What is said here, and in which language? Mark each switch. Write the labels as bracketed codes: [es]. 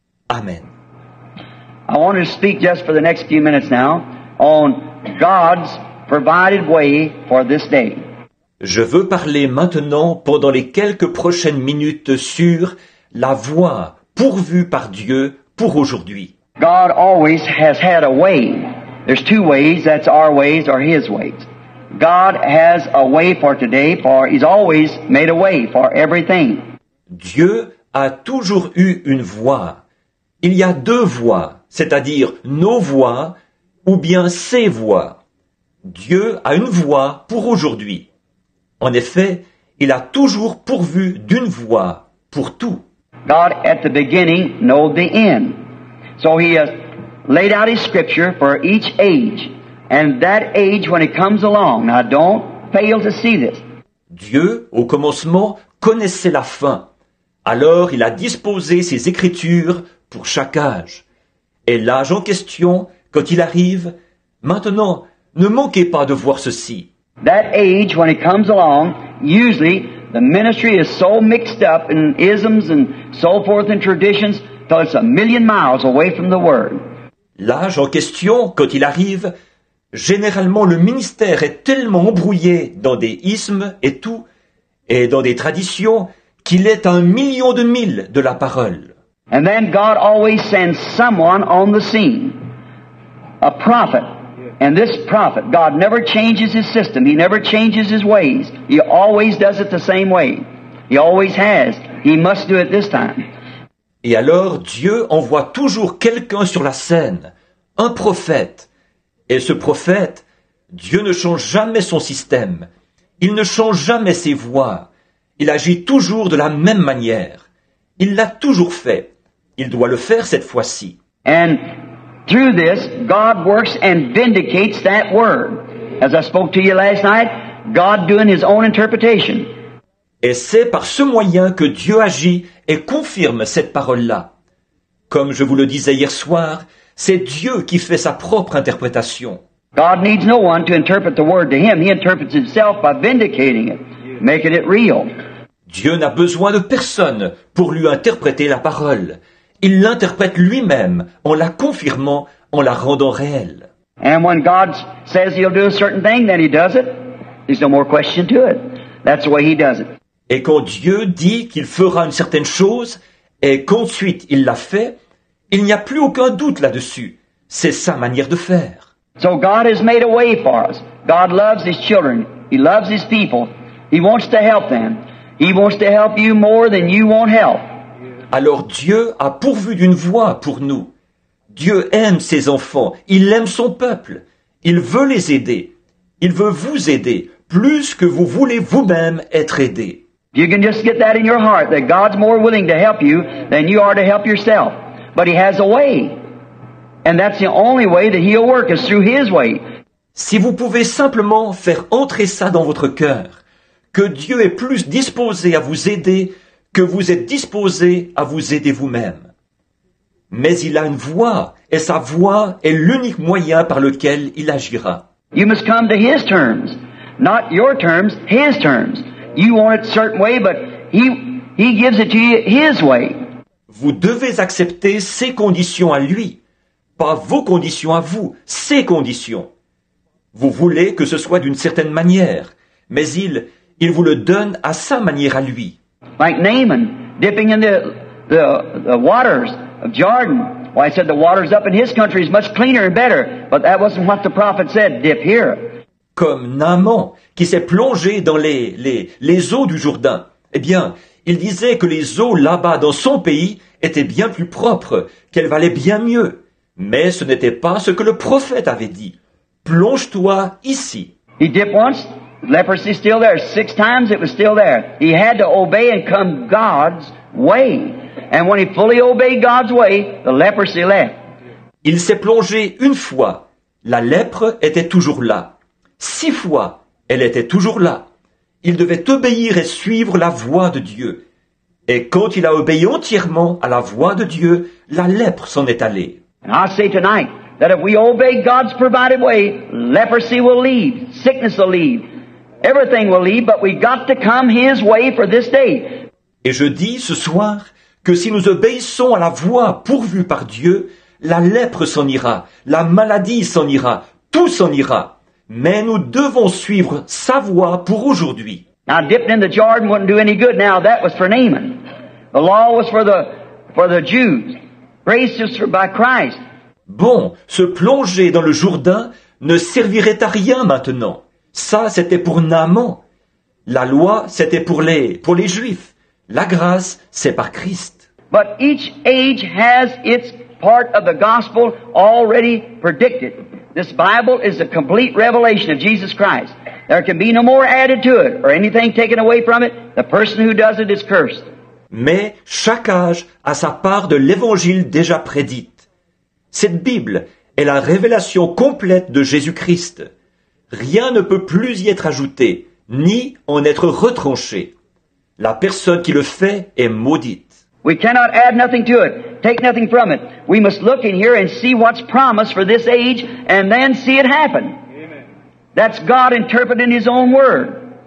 [en] Amen. I want to speak just for the next few minutes now on God's provided way for this day. [fr] Je veux parler maintenant pendant les quelques prochaines minutes sur la voie pourvue par Dieu pour aujourd'hui. [en] God always has had a way. There's two ways, that's our ways or His ways. God has a way for today, for He's always made a way for everything. [fr] Dieu a toujours eu une voie. Il y a deux voies, c'est-à-dire nos voies ou bien ses voies. Dieu a une voie pour aujourd'hui. En effet, il a toujours pourvu d'une voie pour tout. [en] God at the beginning knowed the end. So He has laid out His scripture for each age. And that age when it comes along, now don't fail to see this. [fr] Dieu, au commencement, connaissait la fin. Alors il a disposé ses écritures pour chaque âge. Et l'âge en question, quand il arrive, maintenant, ne manquez pas de voir ceci. [en] That age, when it comes along, usually the ministry is so mixed up in isms and so forth and traditions till it's a million miles away from the Word. [fr] L'âge en question, quand il arrive, généralement le ministère est tellement embrouillé dans des ismes et tout, et dans des traditions, qu'il est à 1 million de milles de la parole. [en] And then God always sends someone on the scene, a prophet. And this prophet, God never changes His system. He never changes His ways. He always does it the same way. He always has. He must do it this time. [fr] Et alors Dieu envoie toujours quelqu'un sur la scène, un prophète. Et ce prophète, Dieu ne change jamais son système. Il ne change jamais ses voies. Il agit toujours de la même manière. Il l'a toujours fait. Il doit le faire cette fois-ci. [en] And through this, God works and vindicates that word. As I spoke to you last night, God doing His own interpretation. [fr] Et c'est par ce moyen que Dieu agit et confirme cette parole-là. Comme je vous le disais hier soir, c'est Dieu qui fait sa propre interprétation. [en] God needs no one to interpret the word to Him. He interprets Himself by vindicating it, making it real. [fr] Dieu n'a besoin de personne pour lui interpréter la parole. Il l'interprète lui-même en la confirmant, en la rendant réelle. [en] And when God says He'll do a certain thing, then He does it. There's no more question to it. That's the way He does it. [fr] Et quand Dieu dit qu'il fera une certaine chose, et qu'ensuite il l'a fait, il n'y a plus aucun doute là-dessus. C'est sa manière de faire. [en] So God has made a way for us. God loves His children. He loves His people. He wants to help them. He wants to help you more than you want help. [fr] Alors Dieu a pourvu d'une voie pour nous. Dieu aime ses enfants. Il aime son peuple. Il veut les aider. Il veut vous aider plus que vous voulez vous-même être aidé. [en] You can just get that in your heart, that God's more willing to help you than you are to help yourself. But He has a way. And that's the only way that He'll work, is through His way. [fr] Si vous pouvez simplement faire entrer ça dans votre cœur, que Dieu est plus disposé à vous aider que vous êtes disposé à vous aider vous-même. Mais il a une voie, et sa voie est l'unique moyen par lequel il agira. [en] You must come to His terms. Not your terms, His terms. You want it a certain way, but He gives it to you His way. [fr] Vous devez accepter ses conditions à lui, pas vos conditions à vous, ses conditions. Vous voulez que ce soit d'une certaine manière, mais il vous le donne à sa manière à lui. [en] Like Naaman, dipping in the waters of Jordan. Well, I said the waters up in his country is much cleaner and better, but that wasn't what the prophet said, dip here. [fr] Comme Naaman, qui s'est plongé dans les eaux du Jourdain. Eh bien, il disait que les eaux là-bas dans son pays étaient bien plus propres, qu'elles valaient bien mieux. Mais ce n'était pas ce que le prophète avait dit. Plonge-toi ici. [en] He dipped once, leprosy still there. 6 times it was still there. He had to obey and come God's way. And when he fully obeyed God's way, the leprosy left. [fr] Il s'est plongé une fois. La lèpre était toujours là. 6 fois, elle était toujours là. Il devait obéir et suivre la voie de Dieu. Et quand il a obéi entièrement à la voie de Dieu, la lèpre s'en est allée. [en] And I say tonight that if we obey God's provided way, leprosy will leave, sickness will leave, everything will leave, but we got to come His way for this day. [fr] Et je dis ce soir que si nous obéissons à la voie pourvue par Dieu, la lèpre s'en ira, la maladie s'en ira, tout s'en ira. Mais nous devons suivre sa voie pour aujourd'hui. [en] Now, dipping in the Jordan wouldn't do any good. Now, that was for Naaman. The law was for the Jews. Grace is by Christ. [fr] Bon, se plonger dans le Jourdain ne servirait à rien maintenant. Ça, c'était pour Naaman. La loi, c'était pour les Juifs. La grâce, c'est par Christ. [en] But each age has its part of the gospel already predicted. This Bible is a complete revelation of Jesus Christ. There can be no more added to it or anything taken away from it. The person who does it is cursed. [fr] Mais chaque âge a sa part de l'évangile déjà prédite. Cette Bible est la révélation complète de Jésus-Christ. Rien ne peut plus y être ajouté, ni en être retranché. La personne qui le fait est maudite. [en] We cannot add nothing to it, take nothing from it. We must look in here and see what's promised for this age and then see it happen. Amen. That's God interpreting His own word.